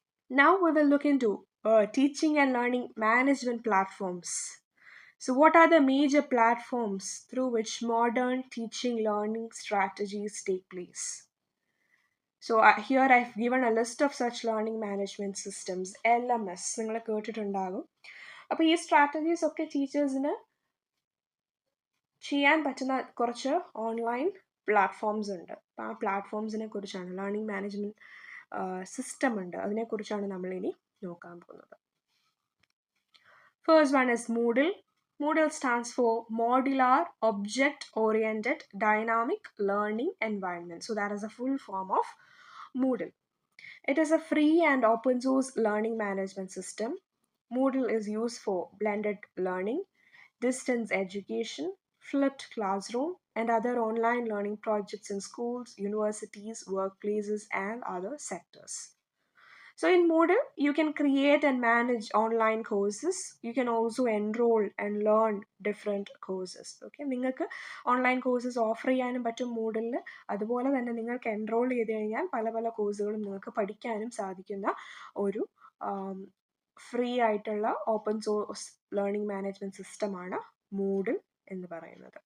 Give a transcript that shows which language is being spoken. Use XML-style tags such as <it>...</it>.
<en>Now we will look into teaching and learning management platforms. So what are the major platforms through which modern teaching learning strategies take place? So here I've given a list of such learning management systems, LMS.</en> <ml>നിങ്ങൾ കേട്ടിട്ടുണ്ടാകും. അപ്പോൾ ഈ strategies ഒക്കെ ടീച്ചേഴ്സിന് ചെയ്യാൻ പറ്റുന്ന കുറച്ച് online platforms ഉണ്ട്. അപ്പോൾ ആ പ്ലാറ്റ്ഫോംസിനെ കുറിച്ചാണ്, ലേണിംഗ് മാനേജ്മെൻറ്റ് സിസ്റ്റം ഉണ്ട്, അതിനെക്കുറിച്ചാണ് നമ്മളിനി നോക്കാൻ പോകുന്നത്.</ml> <en>First one is Moodle. Moodle stands for Modular Object Oriented Dynamic Learning Environment. So that is a full form of Moodle. It is a free and open source learning management system. Moodle is used for blended learning, distance education, flipped classroom, and other online learning projects in schools, universities, workplaces, and other sectors. So in Moodle, you can create and manage online courses. You can also enroll and learn different courses.</en> <ml>Okay, നിങ്ങൾക്ക് online courses offer ചെയ്യാനും പറ്റും Moodle. അതുപോലെ തന്നെ നിങ്ങൾക്ക് enrol ചെയ്ത് കഴിഞ്ഞാൽ പല പല കോഴ്സുകളും നിങ്ങൾക്ക് പഠിക്കാനും സാധിക്കുന്ന ഒരു ഫ്രീ ആയിട്ടുള്ള ഓപ്പൺ സോഴ്സ് ലേണിംഗ് മാനേജ്മെൻറ്റ് സിസ്റ്റമാണ് മൂഡിൽ എന്ന് പറയുന്നത്.</ml>